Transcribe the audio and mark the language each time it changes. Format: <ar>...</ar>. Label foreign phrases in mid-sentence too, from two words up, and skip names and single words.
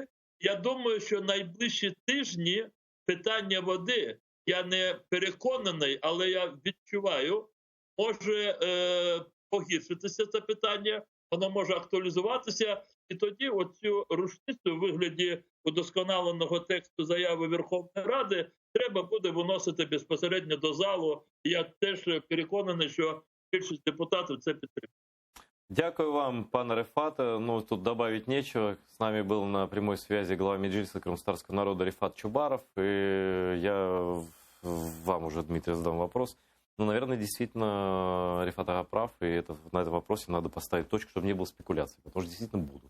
<uk>Я думаю, що найближчі тижні питання води, я не переконаний, але я відчуваю, може погіршитися це питання, воно може актуалізуватися, і тоді оцю рушницю у вигляді удосконаленого тексту заяви Верховної Ради треба буде виносити безпосередньо до залу. І я теж переконаний, що більшість депутатів це підтримує. Дякую вам, пане Рифате.</uk> <ru>Тут добавить нечего. С нами был на прямой связи глава Меджлиса Крымтатарского народа Рифат Чубаров. И я вам уже, Дмитрий, задам вопрос. Наверное, действительно, Рифат Ага прав, и на этом вопросе надо поставить точку, чтобы не было спекуляций, потому что действительно будут.</ru>